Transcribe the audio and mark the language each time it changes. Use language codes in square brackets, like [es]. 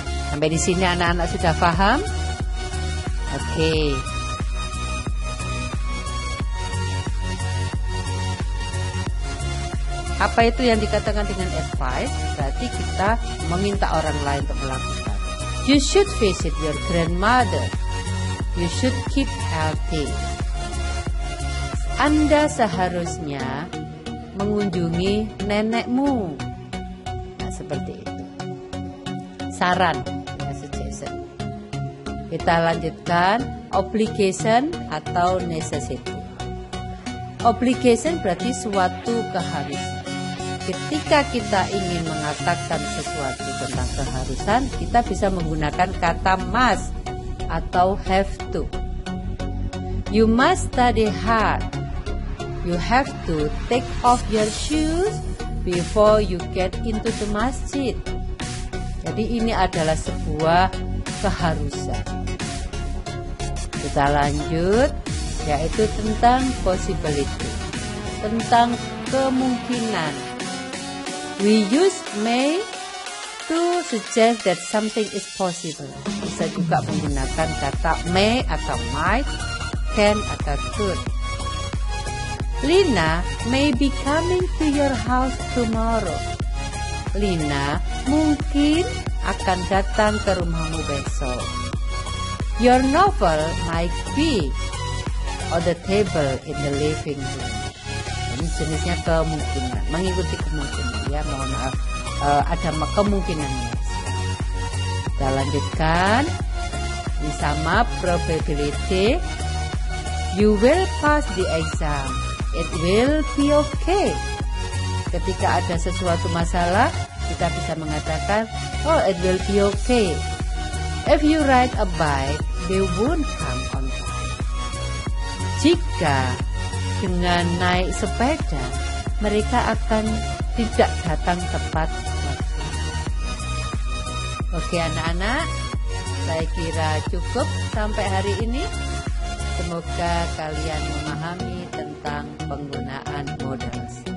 [id] Sampai di sini anak-anak sudah paham? Oke. Apa itu yang dikatakan dengan advice? Berarti kita meminta orang lain untuk melakukan. [en] You should visit your grandmother. You should keep healthy. [id] Anda seharusnya mengunjungi nenekmu. Nah, seperti itu. Saran, suggestion. Kita lanjutkan obligation atau necessity. Obligation berarti suatu keharusan. Ketika kita ingin mengatakan sesuatu tentang keharusan, kita bisa menggunakan kata must atau have to. [en] You must study hard. You have to take off your shoes before you get into the masjid. [id] Jadi ini adalah sebuah keharusan. Kita lanjut, yaitu tentang possibility, tentang kemungkinan. [en] We use may to suggest that something is possible. [id] Bisa juga menggunakan kata may atau might, can atau could. [en] Lina may be coming to your house tomorrow. [id] Lina mungkin akan datang ke rumahmu besok. [en] Your novel might be on the table in the living room. [id] Ini jenisnya kemungkinan, mengikuti kemungkinan ya, mohon maaf, ada kemungkinannya. Kita lanjutkan. Ini sama probability. [en] You will pass the exam. It will be okay. [id] Ketika ada sesuatu masalah, kita bisa mengatakan, oh, [en] it will be okay. If you ride a bike, they won't come on time. [id] Jika dengan naik sepeda, mereka akan tidak datang tepat waktu. Oke anak-anak, saya kira cukup sampai hari ini. Semoga kalian memahami tentang penggunaan modals.